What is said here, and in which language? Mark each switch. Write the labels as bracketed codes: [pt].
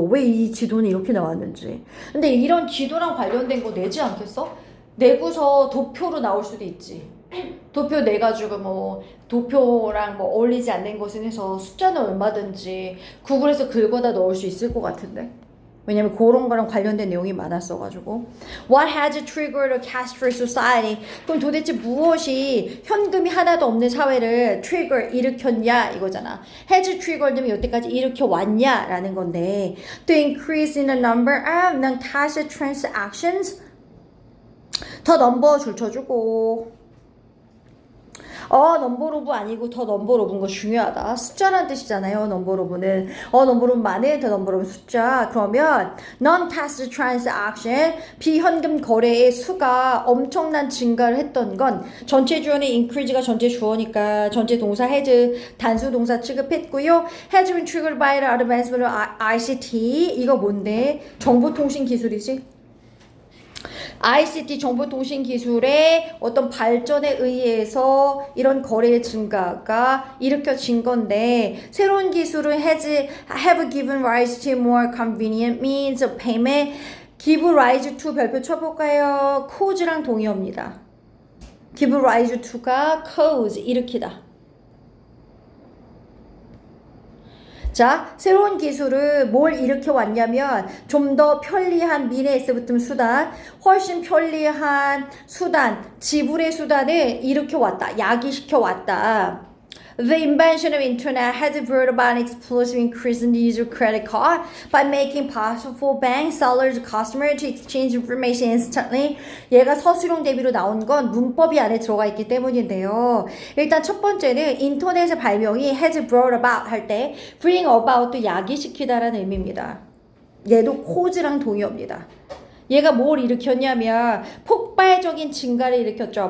[ko] 왜 이 지도는 이렇게 나왔는지. 근데 이런 지도랑 관련된 거 내지 않겠어? 내고서 도표로 나올 수도 있지. 도표 내가지고 뭐 도표랑 뭐 어울리지 않는 것은 해서 숫자는 얼마든지 구글에서 긁어다 넣을 수 있을 것 같은데. 왜냐면 그런 거랑 관련된 내용이 많았어가지고. [en] What has triggered a cash-free society? [ko] 그럼 도대체 무엇이 현금이 하나도 없는 사회를 일으켰냐 이거잖아. [en] has triggered면 [ko] 여태까지 일으켜 왔냐라는 건데, [en] to increase in the number of non-cash transactions. [ko] 더 넘버 줄 쳐주고. 넘버 오브 아니고 더 넘버 오브인 거 중요하다. 숫자라는 뜻이잖아요. 넘버 오브는 넘버 오브 많은 더 넘버 오브 숫자. 그러면 non-cash transaction 비현금 거래의 수가 엄청난 증가를 했던 건 전체 주어는 increase가 전체 주어니까 전체 동사 has 단수 동사 취급했고요. [en] has been triggered by the advancement of ICT. [ko] 이거 뭔데? 정보통신 기술이지? ICT 정보통신기술의 어떤 발전에 의해서 이런 거래의 증가가 일으켜진 건데, 새로운 기술은 [en] have given rise to more convenient means of payment. [ko] give rise to 별표 쳐볼까요? cause랑 동의어입니다. give rise to가 cause 일으키다. 자, 새로운 기술을 뭘 일으켜 왔냐면 좀 더 편리한 미래에서 붙은 수단, 훨씬 편리한 수단, 지불의 수단을 일으켜 왔다. 야기시켜 왔다. [en] The invention of internet has brought about an explosive increase in the use of credit card by making possible for bank sellers and customers to exchange information instantly. [ko] 얘가 서술형 대비로 나온 건 문법이 안에 들어가 있기 때문인데요. 일단 첫 번째는 인터넷의 발명이 has brought about 할 때 bring about도 야기시키다라는 의미입니다. 얘도 cause랑 동의어입니다. 얘가 뭘 일으켰냐면 폭발적인 증가를 일으켰죠.